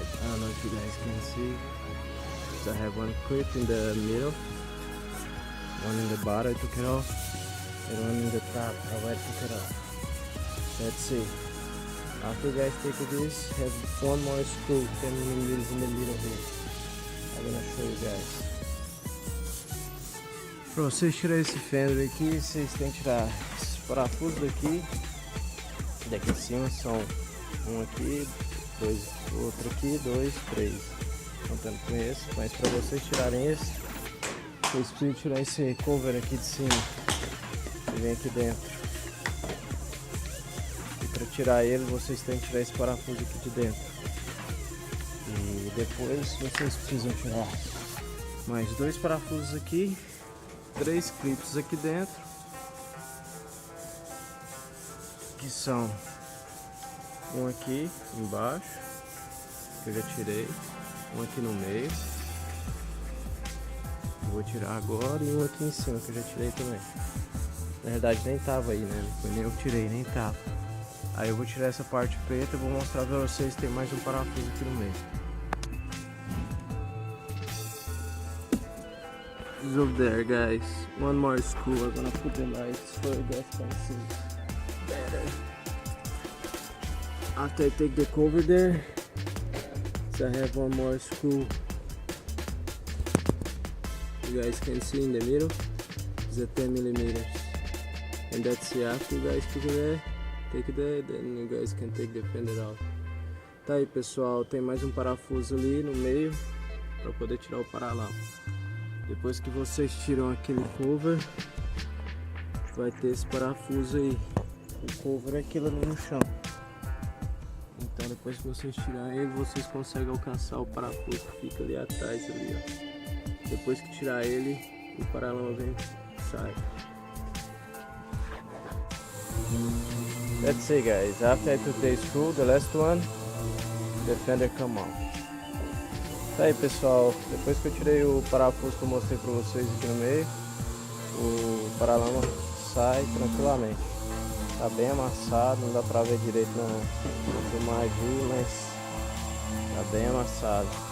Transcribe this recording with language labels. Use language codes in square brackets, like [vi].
[en] I don't know if you guys can see. So I have one clip in the middle, one in the bottom, I took it off, and one in the top, I took it off. Let's see. After you guys take this, have one more screw, 10mm in the middle here. I'm gonna show you guys. [pt] Para vocês tirarem esse fender aqui, vocês têm que tirar esses parafusos daqui. Daqui em cima são um aqui, dois, outro aqui, 2, 3. Contando com esse, mas para vocês tirarem esse, vocês precisam tirar esse cover aqui de cima, que vem aqui dentro. E para tirar ele, vocês têm que tirar esse parafuso aqui de dentro. E depois vocês precisam tirar mais 2 parafusos aqui, 3 clips aqui dentro, que são um aqui embaixo, que eu já tirei, um aqui no meio, eu vou tirar agora, e um aqui em cima, que eu já tirei também. Na verdade nem tava aí, né? Não foi nem eu que tirei, nem tava. Aí eu vou tirar essa parte preta e vou mostrar pra vocês, tem mais um parafuso aqui no meio. [en] It's over there guys, one more screw. I'm gonna put the lights so you guys can see better. After I take the cover there, so I have one more screw. You guys can see in the middle, is a 10 millimeters, and that's it. After you guys take that, then you guys can take the fender out. [pt] Tá aí, pessoal, tem mais um parafuso ali no meio para poder tirar o paralama. Depois que vocês tiram aquele cover, vai ter esse parafuso aí. O cover é aquilo ali no chão. Então depois que vocês tirarem ele, vocês conseguem alcançar o parafuso que fica ali atrás ali, ó. Depois que tirar ele, o paralama vem e sai. [en] That's it, guys. After I took the screw, the last one, the fender come out. [pt] Tá aí, pessoal, depois que eu tirei o parafuso que eu mostrei pra vocês aqui no meio, o paralama sai tranquilamente. Tá bem amassado, não dá pra ver direito na filmagem, mas tá bem amassado.